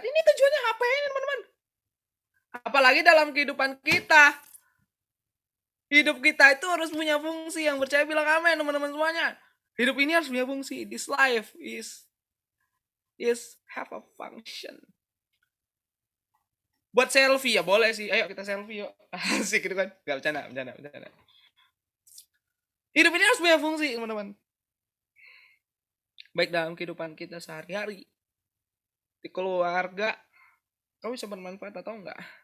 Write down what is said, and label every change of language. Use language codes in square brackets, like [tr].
[id] Ini tujuannya HP ini teman-teman. Apalagi dalam kehidupan kita. Hidup kita itu harus punya fungsi. Yang percaya bilang amin teman-teman semuanya. Hidup ini harus punya fungsi. [en] This life is have a function. [id] Buat selfie ya boleh sih. Ayo kita selfie yuk. Asik gitu kan. Gak bercanda. Hidup ini harus punya fungsi teman-teman. Baik dalam kehidupan kita sehari-hari. Di keluarga. Kau bisa bermanfaat atau enggak?